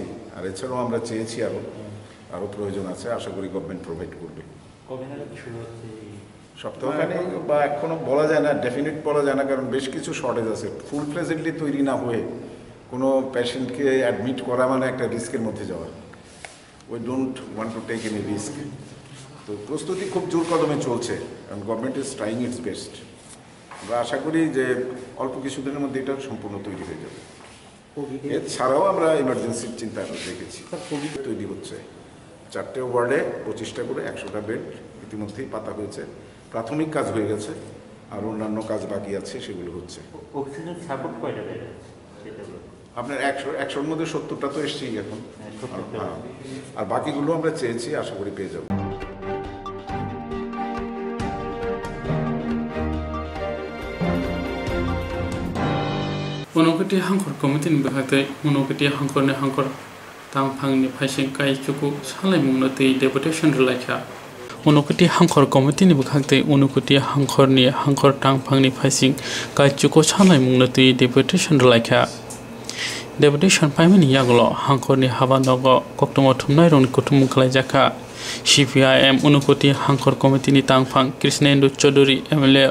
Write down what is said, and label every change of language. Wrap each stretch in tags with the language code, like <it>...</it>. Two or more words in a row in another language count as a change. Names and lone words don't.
<bn>আর এছাড়াও আমরা চেয়েছি আরও প্রয়োজন আছে, আশা করি</bn> <en>government provide</en> <bn>করবে। সপ্তাহখানে বা এখনও বলা যায় না, ডেফিনেট বলা যায় না, কারণ বেশ কিছু শর্টেজ আছে।</bn> <en>full fledgedly</en> <bn>তৈরি না হয়ে কোনো</bn> <en>patient-ke admit</en> <bn>করা মানে একটা রিস্কের মধ্যে যাওয়া।</bn> <en>We don't want to take any risk.</en> <bn>তো প্রস্তুতি খুব জোর কদমে চলছে এবং</bn> <en>government is trying its best.</en> <bn>আমরা আশা করি যে অল্প কিছুদিনের মধ্যে এটা সম্পূর্ণ তৈরি হয়ে যাবে। এছাড়াও আমরা ইমার্জেন্সির চিন্তা রেখেছি। কোভিড তৈরি হচ্ছে 4টে ওয়ার্ডে 25টা করে 100টা বেড ইতিমধ্যেই পাতা হয়েছে। প্রাথমিক কাজ হয়ে গেছে, আর অন্যান্য কাজ বাকি আছে, সেগুলো হচ্ছে।</bn> <en>oxygen support</en> <bn>কয়টা বেড আছে? আপনার 100-100-র মধ্যে 70টা তো এসছেই এখন, আর বাকিগুলো আমরা চেয়েছি, আশা করি পেয়ে যাব।</bn> <trp>Unukati hangkor committee ni bahate unukati hangkor ne hangkor tang phang ni phaising kai chuku salai mungno tei deputation relaikha unukati hangkor committee ni bahate unukati hangkor ni hangkor tang phang ni phaising kai chuku salai mungno tei deputation relaikha deputation paimani yaglo hangkor ni habanogo Koktwma thumnai rong kutum khlaijaka CPIM unukati hangkor committee ni tang phang Krishnendu Chaudhary MLA</trp>